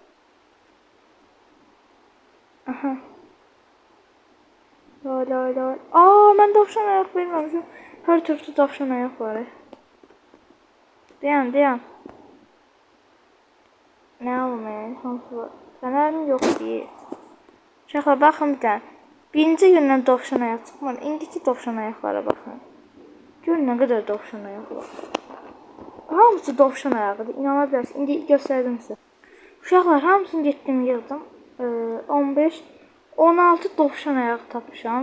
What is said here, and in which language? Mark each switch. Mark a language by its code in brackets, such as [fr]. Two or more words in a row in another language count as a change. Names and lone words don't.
[tr] Aha. La. Aa, ben tavşan ayak bilmemişim. Her tarafta tavşan ayak var. [az] Dayan. Ne olmayan? Hamısı var. [tr] Fenerim yok değil. [az] Uşaqlar baxın bir tane. Birinci gündən [tr] tavşan ayak [az] çıxmadı. İndiki [tr] tavşan ayaklara [az] baxın. Görün nə qədər [tr] tavşan ayak [az] var. Hamısı [tr] tavşan ayağıdır. [az] İnana bilərsiniz. İndi göstərdim sizə. Uşaqlar hamısını getdim yığdım. 15 16 [tr] tavşan ayağı [az] tapmışam.